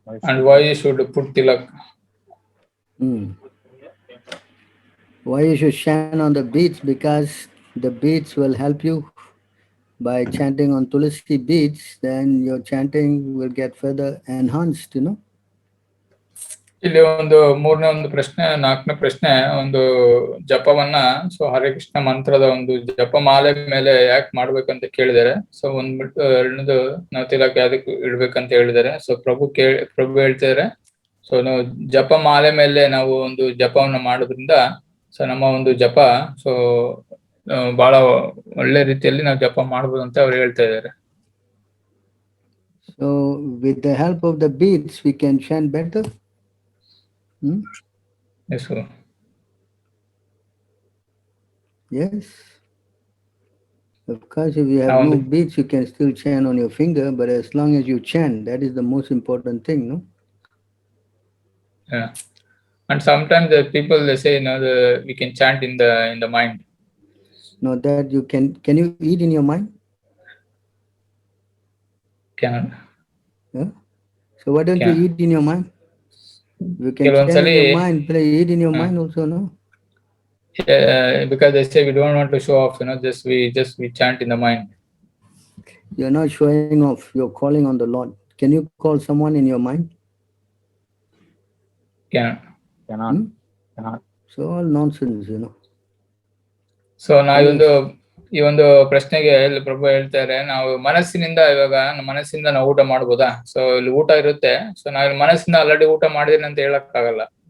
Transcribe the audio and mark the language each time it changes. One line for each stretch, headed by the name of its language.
English: And why you should put tilak? Why you should chant on the beads? Because the beads will help you. By chanting on Tulsi beads, then your chanting will get further enhanced, you know.
Kannada: ಇಲ್ಲಿ ಮೂರನೇ ಪ್ರಶ್ನೆ, ನಾಲ್ಕನೇ ಪ್ರಶ್ನೆ, ಒಂದು ಜಪವನ್ನ so Hare Krishna ಮಂತ್ರದ ಒಂದು ಜಪಮಾಲೆ ಮೇಲೆ ಯಾಕೆ ಮಾಡ್ಬೇಕಂತ ಕೇಳಿದ್ದಾರೆ. ಸೊ ಒಂದ್ಬಿಟ್ಟು ಎರಡನೇದು ನಾವು ತಿಲಕ ಯಾವ್ದಕ್ಕೆ ಇಡ್ಬೇಕಂತ ಹೇಳಿದ್ದಾರೆ. ಸೊ ಪ್ರಭು ಹೇಳ್ತಿದ್ದಾರೆ ಸೊ ನಾವು ಜಪಮಾಲೆ ಮೇಲೆ ನಾವು ಒಂದು ಜಪವನ್ನ ಮಾಡೋದ್ರಿಂದ ಸೊ ನಮ್ಮ ಒಂದು ಜಪ ಸೊ ಬಹಳ ಒಳ್ಳೆ ರೀತಿಯಲ್ಲಿ ನಾವು ಜಪ ಮಾಡ್ಬೋದು ಅಂತ ಅವ್ರು ಹೇಳ್ತಾ ಇದ್ದಾರೆ.
English: So with the help of the beads, we can chant better. Yes, sir. Yes. Of course, if you have no beads, you can still chant on your finger, but as long as you chant, that is the most important thing, no? Yeah. And sometimes the people they say, we can chant in the mind. No, that you can you eat in your mind? Cannot. Yeah. So why don't you eat in your mind? You can chant in your mind, but eat in your mind also, no? Because they say we don't want to show off, we chant in the mind. You're not showing off, you're calling on the Lord. Can you call someone in your mind? Cannot. So all nonsense, you know.
Kannada: So ಈ ಒಂದು ಪ್ರಶ್ನೆಗೆ ಇಲ್ಲಿ ಪ್ರಭು ಹೇಳ್ತಾರೆ, ನಾವು ಮನಸ್ಸಿನಿಂದ ನಾವು ಊಟ ಮಾಡ್ಬೋದಾ? ಸೊ ಇಲ್ಲಿ ಊಟ ಇರುತ್ತೆ, ಸೊ ನಾವು ಮನಸ್ಸಿಂದ ಆಲ್ರೆಡಿ ಊಟ ಮಾಡಿದೀನಿ ಅಂತ ಹೇಳಕ್ ಆಗಲ್ಲ.